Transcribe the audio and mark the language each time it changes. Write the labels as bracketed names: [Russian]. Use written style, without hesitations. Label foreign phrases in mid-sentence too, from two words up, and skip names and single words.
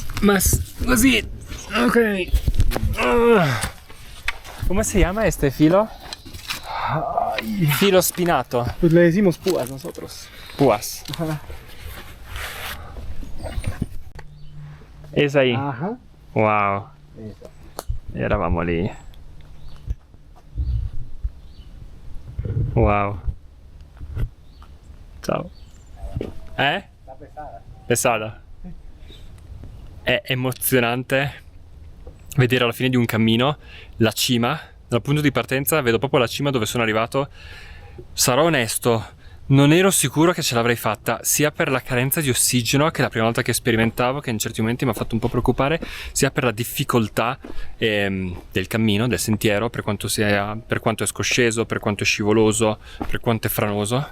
[Spanish] Más, così. Ok. ¿Cómo se llama este filo? [Italian] Filo spinato. [Spanish] Pues le decimos púas nosotros. Púas. Ajá. Es ahí. Ajá. Wow. Eso. [Italian] Eravamo lì. Wow. Ciao. [Spanish] Está pesada. [Italian] Pesata. È emozionante vedere alla fine di un cammino la cima. Dal punto di partenza vedo proprio la cima dove sono arrivato. Sarò onesto, non ero sicuro che ce l'avrei fatta, sia per la carenza di ossigeno, che è la prima volta che sperimentavo, che in certi momenti mi ha fatto un po' preoccupare, sia per la difficoltà del cammino, del sentiero, per quanto è scosceso, per quanto è scivoloso, per quanto è franoso.